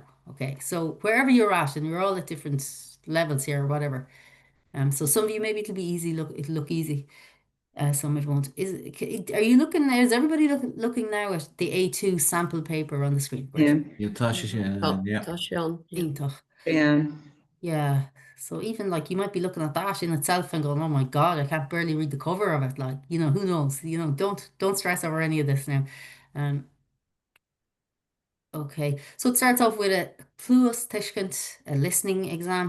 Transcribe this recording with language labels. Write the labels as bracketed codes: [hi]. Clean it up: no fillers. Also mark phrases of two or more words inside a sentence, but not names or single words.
[en] Okay, so wherever you're at, and you're all at different levels here or whatever. So some of you maybe it'll be easy. It'll look easy. Some it won't. Are you looking now? Is everybody looking now at the A2 sample paper on the screen? Great. Yeah, You touch it, Oh, yeah. [ga] tá Sean. Yeah. Iontach. [en] yeah. Yeah. So even like you might be looking at that in itself and going, "Oh my God, I can't barely read the cover of it." Like, who knows? Don't stress over any of this now. Um, okay. So it starts off with a [ga] Pluas Tishkent, [en] a listening exam.